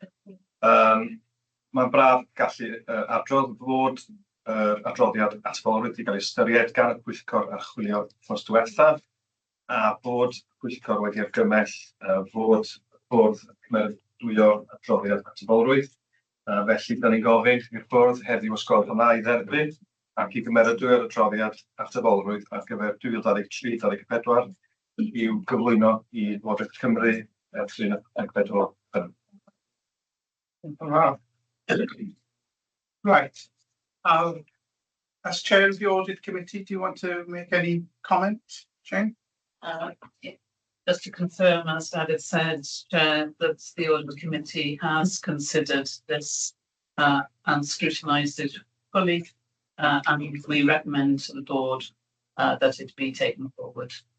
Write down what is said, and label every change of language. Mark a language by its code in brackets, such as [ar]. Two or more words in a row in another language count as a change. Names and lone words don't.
[cy] Mae'n braf gallu adrodd fod yr adroddiad atebolrwydd wedi cael ei ystyried gan y Pwyllgor Archwilio wythnos diwethaf, a bod y Pwyllgor wedi argymell fod bwrdd cymeradwyo'r adroddiad atebolrwydd. Felly, da ni'n gofyn i'r bwrdd heddiw os gwelwch yn dda i dderbyn ac i gymeradwyo'r adroddiad atebolrwydd ar gyfer 2023-2024 i'w gyflwyno i Llywodraeth Cymru 3/4. [en] Wow. Right. As chair of the audit committee, do you want to make any comment, Jane? Just to confirm, as David said, Chair, that the audit committee has considered this and scrutinised it fully, and we recommend to the board that it be taken forward.